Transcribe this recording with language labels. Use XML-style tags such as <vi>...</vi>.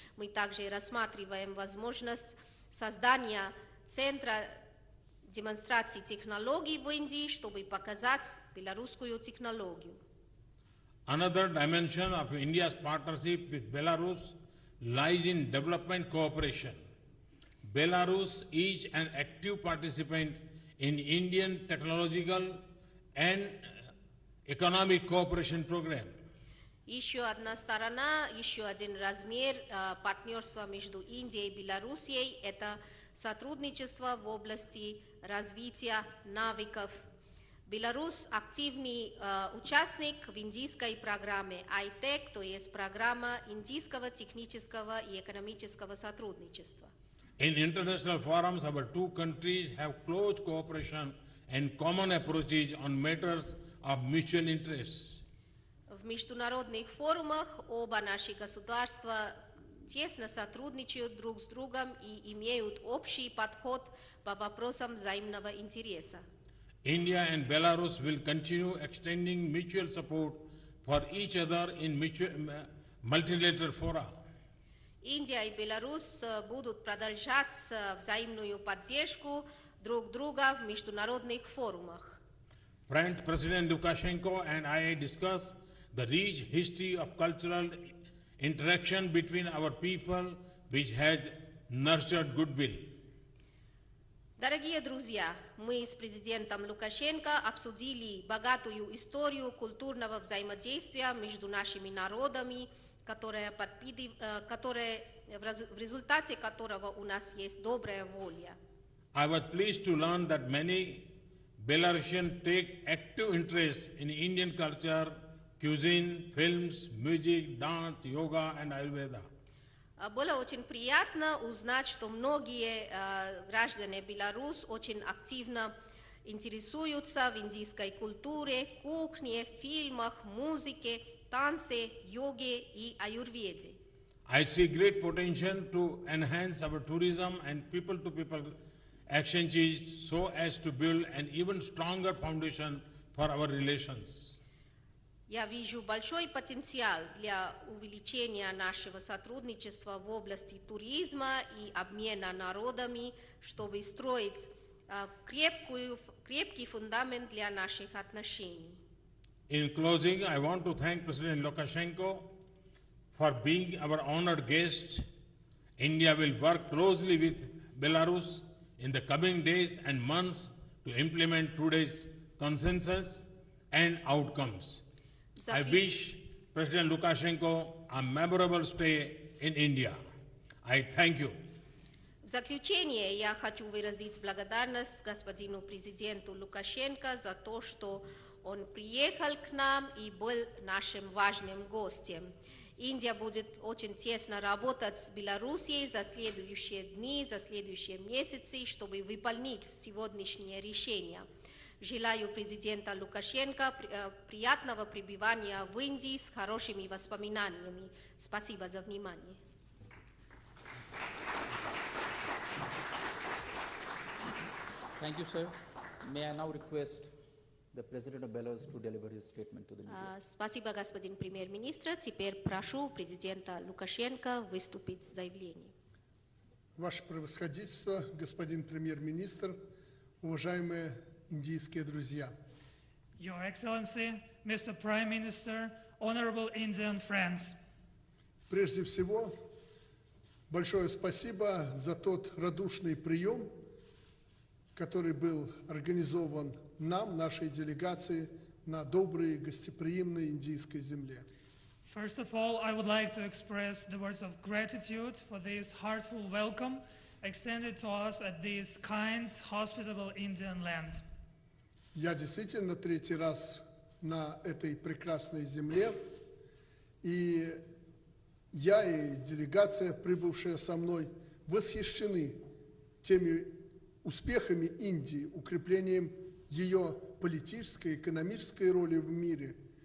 <ru>Мы также рассматриваем возможность создания центра демонстрации технологий в Индии, чтобы показать белорусскую технологию.</ru> <en>Another dimension of India's partnership with Belarus lies in development cooperation. Belarus is an active participant in Indian technological and economic cooperation program.</en> <ru>Еще одна сторона, еще один размер партнерства между Индией и Белоруссией – это сотрудничество в области развития навыков. Беларусь – активный участник в индийской программе ITEC, то есть программа индийского технического и экономического сотрудничества.</ru> <en>In international forums, our two countries have close cooperation and common approaches on matters of mutual interest.</en> <ru>В международных форумах оба наши государства тесно сотрудничают друг с другом и имеют общий подход по вопросам взаимного интереса.</ru> <en>India and Belarus will continue extending mutual support for each other in multilateral fora.</en> <ru>Индия и Беларусь будут продолжать взаимную поддержку друг друга в международных форумах.</ru> <en>French President Lukashenko and I discussed the rich history of cultural interaction between our people, which has nurtured goodwill.</en> <ru>Дорогие друзья, мы с президентом Лукашенко обсудили богатую историю культурного взаимодействия между нашими народами, в результате которого у нас есть добрая воля.</ru> <en>I was pleased to learn that many Belarusians take active interest in Indian culture, cuisine, films, music, dance, yoga and Ayurveda.</en> <ru>Было очень приятно узнать, что многие граждане Беларуси очень активно интересуются в индийской культуре, кухне, фильмах, музыке, танце, йоге и аюрведе.</ru> <en>I see great potential to enhance our tourism and people-to-people exchanges so as to build an even stronger foundation for our relations.</en> <ru>Я вижу большой потенциал для увеличения нашего сотрудничества в области туризма и обмена народами, чтобы строить крепкий фундамент для наших отношений.</ru> <en>In closing, I want to thank President Lukashenko for being our honored guest. India will work closely with Belarus in the coming days and months to implement today's consensus and outcomes. I wish President Lukashenko a memorable stay in India. I thank you.</en> <ru>В заключение я хочу выразить благодарность господину президенту Лукашенко за то, что он приехал к нам и был нашим важным гостем. Индия будет очень тесно работать с Белоруссией за следующие дни, за следующие месяцы, чтобы выполнить сегодняшние решения. Желаю президента Лукашенко приятного пребывания в Индии с хорошими воспоминаниями. Спасибо за внимание.</ru> <en>Thank you, sir. May I now request the President of Belarus to deliver his statement to the media.</en> <ru>Спасибо, господин премьер-министр. Теперь прошу президента Лукашенко выступить с заявлением. Ваше превосходительство, господин премьер-министр, уважаемые индийские друзья.</ru> <en>Your Excellency, Mr. Prime Minister, honorable Indian friends.</en> <ru>Прежде всего, большое спасибо за тот радушный прием, который был организован нам, нашей делегации, на доброй гостеприимной индийской земле.</ru> <en>First of all, I would like to express the words of gratitude for this heartful welcome extended to us at this kind, hospitable Indian land.</en> <ru>Я действительно третий раз на этой прекрасной земле, и я и делегация, прибывшая со мной, восхищены теми успехами Индии, укреплением ее политической, экономической роли в мире.</ru>